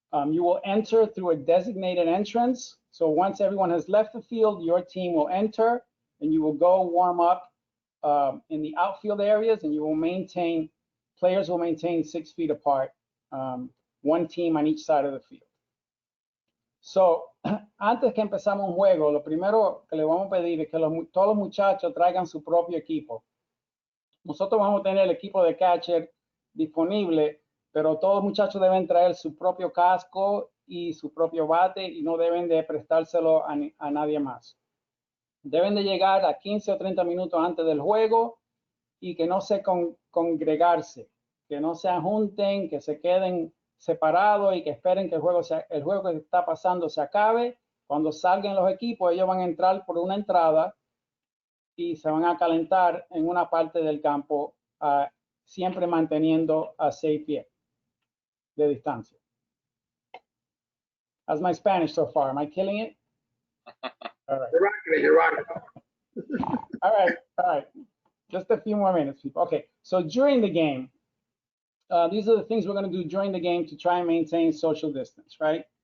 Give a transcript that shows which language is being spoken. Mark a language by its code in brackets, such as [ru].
[en] You will enter through a designated entrance. So once everyone has left the field, your team will enter and you will go warm up in the outfield areas, and players will maintain 6 feet apart, one team on each side of the field. [es] So, antes que empezamos un juego, lo primero que le vamos a pedir es que todos los muchachos traigan su propio equipo. Nosotros vamos a tener el equipo de catcher disponible, pero todos los muchachos deben traer su propio casco y su propio bate y no deben de prestárselo a nadie más. Deben de llegar a 15 o 30 minutos antes del juego y que no se congregarse, que no se junten, que se queden separados y que esperen que el juego que está pasando se acabe. Cuando salgan los equipos, ellos van a entrar por una entrada y se van a calentar en una parte del campo, siempre manteniendo a 6 pies de distancia. [en] How's my Spanish so far? Am I killing it? All right. You're rocking it. All right. Just a few more minutes, people. Okay, so during the game, these are the things we're going to do during the game to try and maintain social distance, right?